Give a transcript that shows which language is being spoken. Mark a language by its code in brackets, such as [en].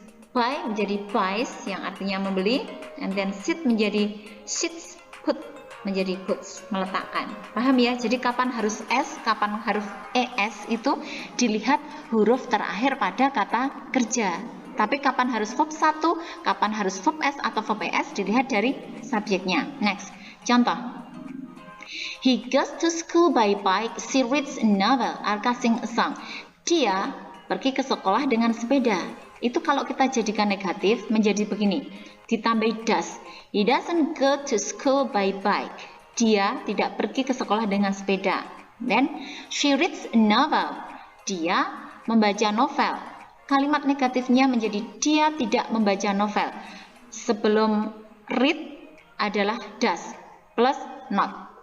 [id] Buy menjadi buys yang artinya membeli, and then sit menjadi sits, put menjadi puts, meletakkan. Paham ya? Jadi kapan harus S, kapan harus ES itu dilihat huruf terakhir pada kata kerja. Tapi kapan harus verb 1, kapan harus verb S atau verb ES dilihat dari subjeknya. Next, contoh. [en] He goes to school by bike, she reads a novel, Arka sing a song. [id] Dia pergi ke sekolah dengan sepeda. Itu kalau kita jadikan negatif menjadi begini, ditambah does. [en] He doesn't go to school by bike. [id] Dia tidak pergi ke sekolah dengan sepeda. [en] Then she reads a novel. [id] Dia membaca novel. Kalimat negatifnya menjadi dia tidak membaca novel. Sebelum read adalah does plus not.